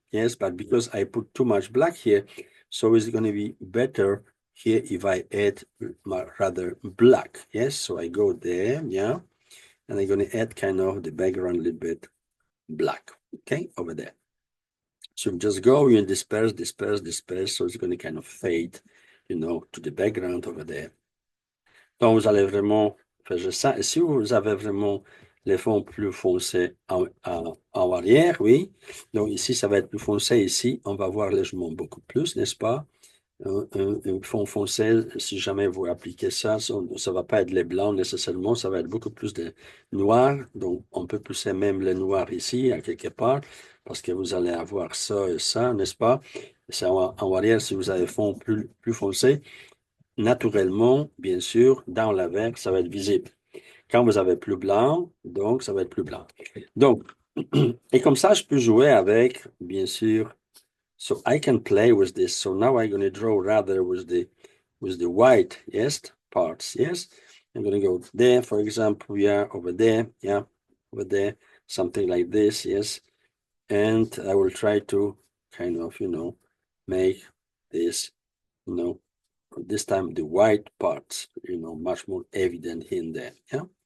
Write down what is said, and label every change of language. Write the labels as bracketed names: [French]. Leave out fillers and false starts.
[English] Yes, but because I put too much black here, so it's going to be better here if I add rather black. Yes, so I go there, yeah, and I'm going to add kind of the background a little bit black, okay, over there. So just go and disperse, disperse, disperse, so it's going to kind of fade, to the background over there. [French] Donc, vous allez vraiment faire ça. Et si vous avez vraiment les fonds plus foncés en arrière, oui. Donc, ici, ça va être plus foncé. Ici, on va voir légèrement beaucoup plus, n'est-ce pas? Un fond foncé, si jamais vous appliquez ça, ça ne va pas être les blancs nécessairement, ça va être beaucoup plus de noir. Donc, on peut pousser même le noir ici, à quelque part, parce que vous allez avoir ça et ça, n'est-ce pas? C'est en arrière, si vous avez fond plus foncé, naturellement, bien sûr, dans la verre, ça va être visible. Quand vous avez plus blanc, donc ça va être plus blanc. Donc, et comme ça, je peux jouer avec, bien sûr. [English] So I can play with this. So now I'm going to draw rather with the white, yes, parts, yes. I'm going to go there, for example, yeah, over there, yeah, over there, something like this, yes. And I will try to kind of, make this, you know, this time the white parts, much more evident in there, yeah.